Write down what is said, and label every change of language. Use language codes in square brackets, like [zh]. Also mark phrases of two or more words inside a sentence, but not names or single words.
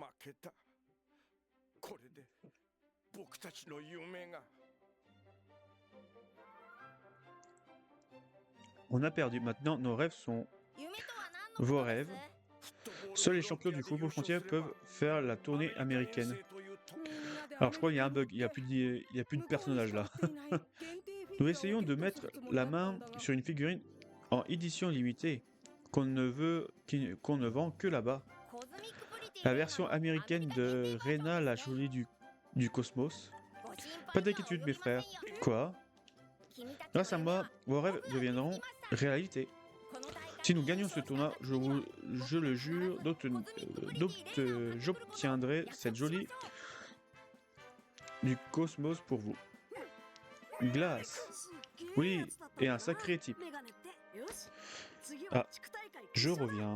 [ja] けた。これで僕たちの夢が。 [fr] On a perdu. Maintenant, nos rêves sont [ja] 夢とは何のこと [fr] vos [ja] です [fr] rêves. Seuls les champions du football frontière peuvent faire la tournée américaine. Alors je crois qu'il y a un bug, il y a plus de personnages là. Nous essayons de mettre la main sur une figurine en édition limitée qu'on ne vend que là-bas. [ja] コズミックプリティ [fr] La version américaine de Rena la jolie du cosmos. Pas d'inquiétude mes frères. Quoi? Grâce à moi, vos rêves deviendront réalité. Si nous gagnons ce tournoi, je le jure, j'obtiendrai cette jolie du cosmos pour vous. Glace. Oui, et un sacré type. Ah, je reviens.